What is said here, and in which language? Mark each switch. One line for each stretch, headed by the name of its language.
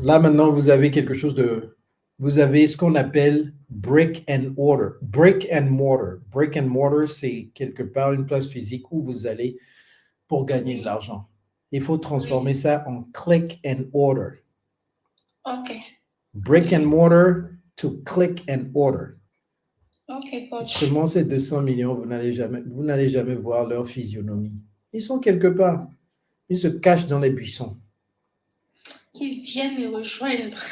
French: Là, maintenant, vous avez quelque chose de... Vous avez ce qu'on appelle brick and mortar. Brick and mortar. Brick and mortar, c'est quelque part une place physique où vous allez pour gagner de l'argent. Il faut transformer ça en click and order. OK.
English: Brick and mortar to click and order.
French: OK, coach. Autrement, ces 200 millions, vous n'allez jamais voir leur physionomie. Ils sont quelque part. Ils se cachent dans les buissons. Qui viennent me rejoindre.